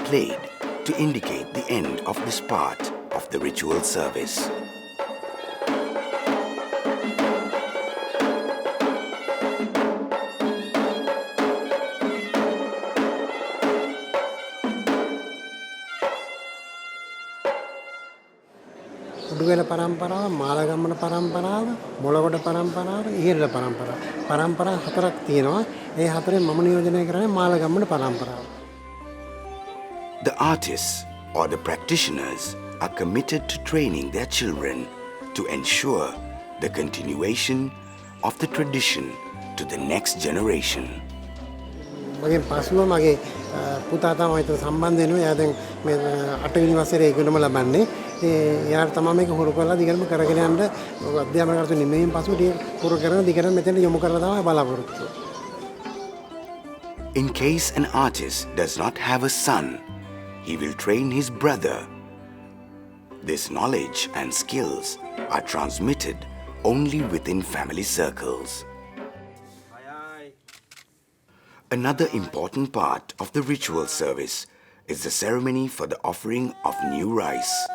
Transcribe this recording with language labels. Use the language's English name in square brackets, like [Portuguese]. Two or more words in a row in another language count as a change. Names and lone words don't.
[English] played to indicate the end of this part of the ritual service. [Sinhala] උඩුවෙල පරම්පරාව, මාළගම්මන පරම්පරාව, මොළගොඩ පරම්පරාව, ඉහිල්ල පරම්පරාව. පරම්පරා හතරක් තියෙනවා. ඒ හතරෙන් මම නියෝජනය කරන්නේ මාළගම්මන පරම්පරාව. [English] The artists or the practitioners are committed to training their children to ensure the continuation of the tradition to the next generation. [Sinhala] මගේ පසුව මගේ පුතා තමයි ඒකට සම්බන්ධ වෙනවා. එයා දැන් මේ 8 වෙනි වසරේ ඉගෙනම ලබන්නේ. එයාට තමයි මේක හුරු කරලා දිගටම කරගෙන යන්න අධ්‍යාපන කටයුතු නිමෙමින් පසු හුරු කරන දිගටම මෙතන යොමු කරලා තමයි බලාපොරොත්තු. [English] In case an artist does not have a son, he will train his brother. This knowledge and skills are transmitted only within family circles. Another important part of the ritual service is the ceremony for the offering of new rice.